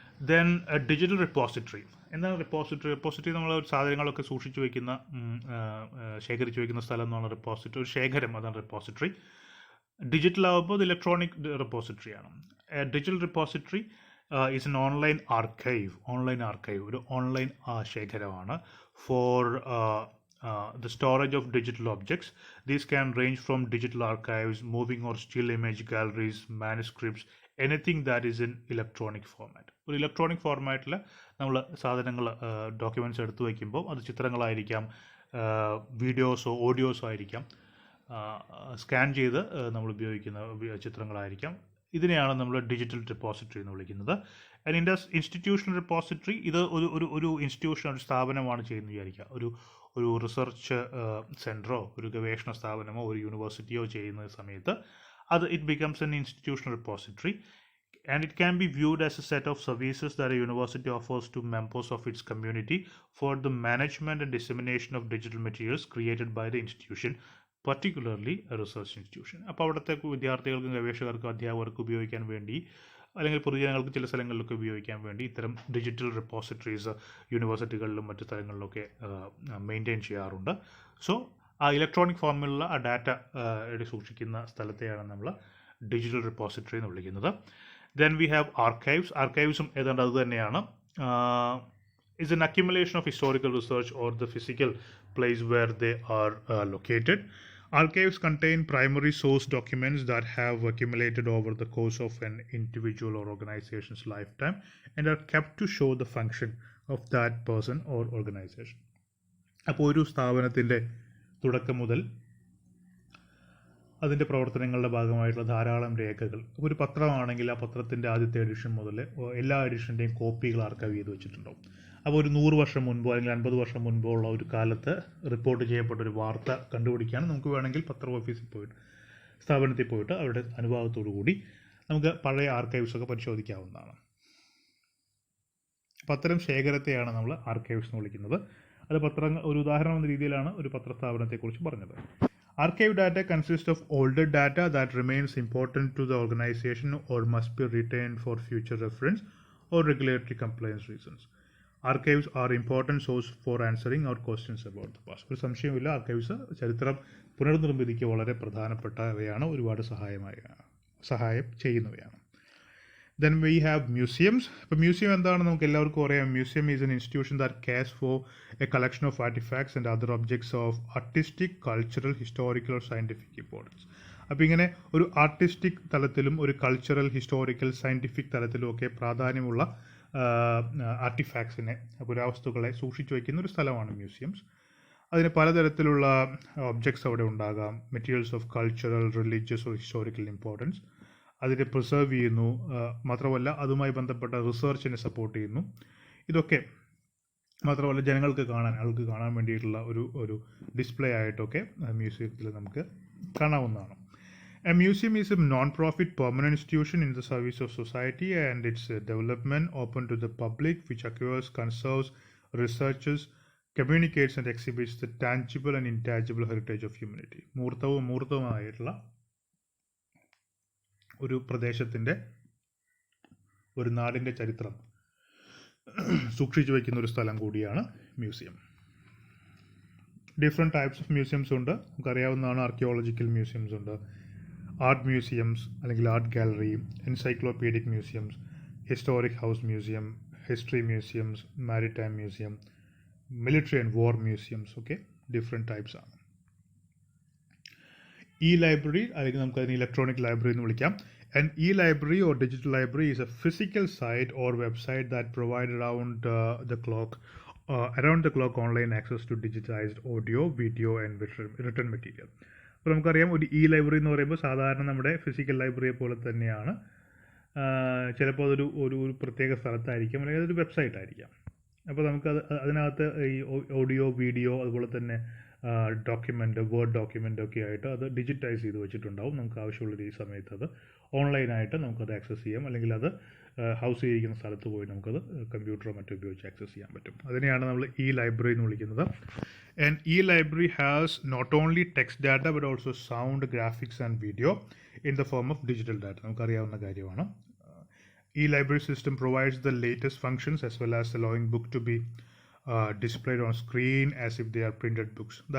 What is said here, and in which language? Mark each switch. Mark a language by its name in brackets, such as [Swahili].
[Malayalam] Then digital repository. എന്താണ് repository നമ്മൾ സാധനങ്ങളൊക്കെ സൂക്ഷിച്ചു വയ്ക്കുന്ന, ശേഖരിച്ചു വയ്ക്കുന്ന സ്ഥലം എന്നാണ് റിപ്പോസിറ്ററി. ഒരു ശേഖരം, അതാണ് റിപ്പോസിറ്ററി. ഡിജിറ്റൽ ആകുമ്പോൾ ഇത് electronic റിപ്പോസിറ്ററിയാണ്. [English] Digital repository is an online archive. [Malayalam] ഒരു ഓൺലൈൻ ശേഖരമാണ് [English] For the storage of digital objects. These can range from digital archives, moving or still image galleries, manuscripts, anything that is in electronic format. [Malayalam] ഒരു electronic ഫോർമാറ്റിൽ നമ്മൾ സാധനങ്ങൾ, documents എടുത്തു വയ്ക്കുമ്പോൾ അത് ചിത്രങ്ങളായിരിക്കാം, വീഡിയോസോ ഓഡിയോസോ ആയിരിക്കാം, സ്കാൻ ചെയ്ത് നമ്മൾ ഉപയോഗിക്കുന്ന ചിത്രങ്ങളായിരിക്കാം. ഇതിനെയാണ് നമ്മൾ ഡിജിറ്റൽ റിപ്പോസിറ്ററി എന്ന് വിളിക്കുന്നത്. ആൻഡ് ഇൻസ്റ്റിറ്റ്യൂഷണൽ റിപ്പോസിറ്ററി, ഇത് ഒരു ഇൻസ്റ്റിറ്റ്യൂഷൻ, ഒരു സ്ഥാപനമാണ് ചെയ്യുന്നത് വിചാരിക്കുക. ഒരു റിസർച്ച് സെൻറ്ററോ ഒരു ഗവേഷണ സ്ഥാപനമോ ഒരു യൂണിവേഴ്സിറ്റിയോ ചെയ്യുന്ന സമയത്ത് [English] it becomes an institutional repository, and it can be viewed as a set of services that a university offers to members of its community for the management and dissemination of digital materials created by the institution, particularly a research institution. [Malayalam] അപ്പോൾ അവിടുത്തെ വിദ്യാർത്ഥികൾക്കും ഗവേഷകർക്കും അധ്യാപകർക്കും ഉപയോഗിക്കാൻ വേണ്ടി, അല്ലെങ്കിൽ പൊതുജനങ്ങൾക്ക് ചില സ്ഥലങ്ങളിലൊക്കെ ഉപയോഗിക്കാൻ വേണ്ടി ഇത്തരം ഡിജിറ്റൽ റിപ്പോസിറ്ററീസ് യൂണിവേഴ്സിറ്റികളിലും മറ്റു സ്ഥലങ്ങളിലൊക്കെ മെയിൻറ്റെയിൻ ചെയ്യാറുണ്ട്. സോ ആ ഇലക്ട്രോണിക് ഫോമിലുള്ള ആ ഡാറ്റ സൂക്ഷിക്കുന്ന സ്ഥലത്തെയാണ് നമ്മൾ ഡിജിറ്റൽ റിപ്പോസിറ്ററി എന്ന് വിളിക്കുന്നത്. [English] Then we have archives. [Malayalam] ആർക്കൈവ്സും ഏതാണ്ട് അത് തന്നെയാണ്. [English] is an accumulation of historical research or the physical place where they are located. Archives contain primary source documents that have accumulated over the course of an individual or organization's lifetime and are kept to show the function of that person or organization. [Malayalam] അപ്പോൾ ഒരു സ്ഥാപനത്തിൻ്റെ തുടക്കം മുതൽ അതിൻ്റെ പ്രവർത്തനങ്ങളുടെ ഭാഗമായിട്ടുള്ള ധാരാളം രേഖകൾ. ഒരു പത്രമാണെങ്കിൽ ആ പത്രത്തിൻ്റെ ആദ്യത്തെ എഡിഷൻ മുതൽ എല്ലാ എഡിഷൻ്റെയും കോപ്പികൾ ആർക്കൈവ് ചെയ്ത് വെച്ചിട്ടുണ്ടാവും. അപ്പോൾ ഒരു 100 വർഷം മുൻപോ അല്ലെങ്കിൽ 50 വർഷം മുൻപോ ഉള്ള ഒരു കാലത്ത് റിപ്പോർട്ട് ചെയ്യപ്പെട്ട ഒരു വാർത്ത കണ്ടുപിടിക്കാൻ നമുക്ക് വേണമെങ്കിൽ പത്ര ഓഫീസിൽ പോയിട്ട്, സ്ഥാപനത്തിൽ പോയിട്ട് അവരുടെ അനുഭാവത്തോടു കൂടി നമുക്ക് പഴയ ആർക്കൈവ്സൊക്കെ പരിശോധിക്കാവുന്നതാണ്. അപ്പോൾ അത്തരം ശേഖരത്തെയാണ് നമ്മൾ ആർക്കൈവ്സ് എന്ന് വിളിക്കുന്നത്. അത് ഒരു ഉദാഹരണം എന്ന രീതിയിലാണ് ഒരു പത്രസ്ഥാപനത്തെക്കുറിച്ച് പറഞ്ഞത്. [English] Archive data consists of older data that remains important to the organization or must be retained for future reference or regulatory compliance reasons. Archives are important source for answering our questions about the past. [Malayalam] ഒരു സംശയമില്ല, archives ചരിത്രം പുനർനിർമ്മിതിക്ക് വളരെ പ്രധാനപ്പെട്ടവയാണ്, ഒരുപാട് സഹായം ചെയ്യുന്നവയാണ്. [English] Then we have museums. [Malayalam] ഇപ്പോൾ museum എന്താണെന്ന് നമുക്ക് എല്ലാവർക്കും അറിയാം. [English] Museum is an institution that cares for a collection of artefacts and other objects of artistic, cultural, historical or scientific importance. [Malayalam] അപ്പോൾ ഇങ്ങനെ ഒരു ആർട്ടിസ്റ്റിക് തലത്തിലും ഒരു കൾച്ചറൽ, ഹിസ്റ്റോറിക്കൽ, സയൻറ്റിഫിക് തലത്തിലും ഒക്കെ പ്രാധാന്യമുള്ള ആർട്ടിഫാക്ട്സിനെ, പുരാവസ്തുക്കളെ സൂക്ഷിച്ചു വയ്ക്കുന്ന ഒരു സ്ഥലമാണ് മ്യൂസിയംസ്. അതിന് പലതരത്തിലുള്ള ഒബ്ജക്ട്സ് അവിടെ ഉണ്ടാകാം. [English] materials of cultural, religious or historical importance [Malayalam] അതിനെ പ്രിസർവ് ചെയ്യുന്നു. മാത്രമല്ല അതുമായി ബന്ധപ്പെട്ട റിസർച്ചിനെ സപ്പോർട്ട് ചെയ്യുന്നു. ഇതൊക്കെ മാത്രമല്ല ജനങ്ങൾക്ക് കാണാൻ വേണ്ടിയിട്ടുള്ള ഒരു ഡിസ്പ്ലേ ആയിട്ടൊക്കെ മ്യൂസിയത്തിൽ നമുക്ക് കാണാവുന്നതാണ്. [English] A museum is a non-profit permanent institution in the service of society and its development, open to the public, which acquires, conserves, researches, communicates and exhibits the tangible and intangible heritage of humanity. [Malayalam] മൂർത്തവുമായിട്ടുള്ള ഒരു പ്രദേശത്തിൻ്റെ, ഒരു നാടിൻ്റെ ചരിത്രം സൂക്ഷിച്ചു വയ്ക്കുന്ന ഒരു സ്ഥലം കൂടിയാണ് museum. Different types of museums ഉണ്ട്. നമുക്കറിയാവുന്നതാണ്. ആർക്കിയോളജിക്കൽ മ്യൂസിയംസ് ഉണ്ട്, ആർട്ട് മ്യൂസിയംസ് അല്ലെങ്കിൽ art gallery, encyclopaedic museums, historic house museum, history museums, maritime museum, military and war museums ഒക്കെ ഡിഫറെൻറ്റ് ടൈപ്സ് ആണ്. E-library അല്ലെങ്കിൽ നമുക്കതിന് ഇലക്ട്രോണിക് ലൈബ്രറി എന്ന് വിളിക്കാം. [English] An e-library or digital library is a physical site or website that provides around the clock online access to digitized audio, video and written material. [Malayalam] അപ്പോൾ നമുക്കറിയാം, ഒരു library എന്ന് പറയുമ്പോൾ സാധാരണ നമ്മുടെ ഫിസിക്കൽ ലൈബ്രറിയെ പോലെ തന്നെയാണ്. ചിലപ്പോൾ അതൊരു ഒരു പ്രത്യേക സ്ഥലത്തായിരിക്കും, അല്ലെങ്കിൽ അതൊരു വെബ്സൈറ്റ് ആയിരിക്കാം. അപ്പോൾ നമുക്കത് അതിനകത്ത് ഈ ഓഡിയോ, വീഡിയോ, അതുപോലെ തന്നെ വേർഡ് ഡോക്യുമെൻ്റ് ഒക്കെ ആയിട്ട് അത് ഡിജിറ്റൈസ് ചെയ്ത് വെച്ചിട്ടുണ്ടാവും. നമുക്ക് ആവശ്യമുള്ള ഈ സമയത്ത് അത് ഓൺലൈനായിട്ട് നമുക്കത് ആക്സസ് ചെയ്യാം, അല്ലെങ്കിൽ അത് ഹൗസ് ചെയ്തിരിക്കുന്ന സ്ഥലത്ത് പോയി നമുക്കത് കമ്പ്യൂട്ടറോ മറ്റോ ഉപയോഗിച്ച് ആക്സസ് ചെയ്യാൻ പറ്റും. അതിനെയാണ് നമ്മൾ ലൈബ്രറി എന്ന് വിളിക്കുന്നത്. [English] And library has not only text data but also sound, graphics and video in the form of digital data. [Malayalam] നമുക്കറിയാവുന്ന കാര്യമാണ്. [English] library system provides the latest functions as well as allowing book to be displayed on screen as if they are printed books.